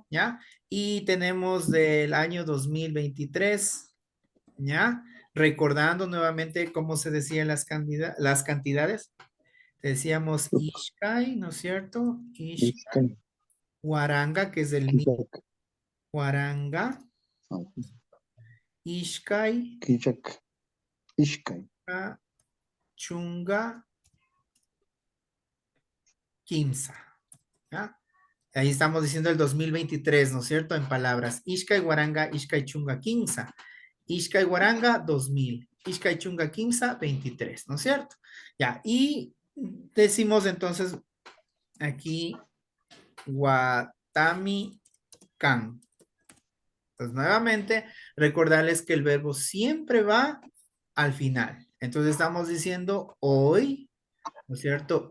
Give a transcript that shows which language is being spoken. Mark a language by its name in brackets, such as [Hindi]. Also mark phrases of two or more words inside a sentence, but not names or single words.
[Spanish] ¿Ya? Y tenemos del año 2023, ¿ya? Recordando nuevamente cómo se decían las cantidades. Decíamos Ishkai, ¿no es cierto? [Quechua] Ishkai. [Spanish] Huaranga, que es el mismo. [Quechua] Huaranga. Ishkai. Kijak, Ishkai, Chunga. Kimsa. [Spanish] ¿Ya? Ahí estamos diciendo el 2023, ¿no es cierto? En palabras. [Quechua] Ishkai Guaranga, Ishkai Chunga Kimsa. Ishkai Guaranga 2000. Ishkai Chunga Kimsa 23, [Spanish] ¿no es cierto? Ya, y decimos entonces aquí [Quechua] Watami Kan. [Spanish] Entonces, nuevamente, recordarles que el verbo siempre va al final. Entonces, estamos diciendo hoy, ¿no es cierto?